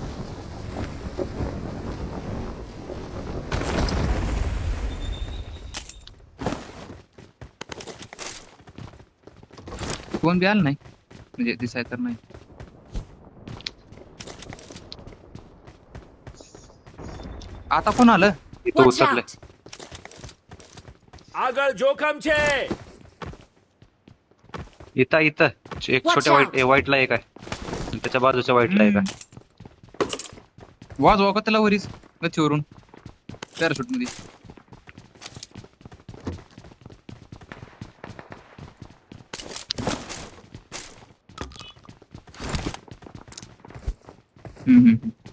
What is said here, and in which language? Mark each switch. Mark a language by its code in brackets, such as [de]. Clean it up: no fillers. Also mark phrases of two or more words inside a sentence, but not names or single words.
[mr] कोण बी आलं नाही म्हणजे दिसाय तर नाही. आता कोण आलं? इथं [en] Watch [mr] उतरले. [en] out! [gu] આગળ જોખમ છે. [mr] इथं एक [en] Watch [mr] छोट्या [en] out. [mr] व्हाईटला एक आहे. आणि त्याच्या बाजूच्या व्हाईटला एक आहे. वाजवा का त्याला वरीच गच्चीवरून पॅराशूट मध्ये. हम्म.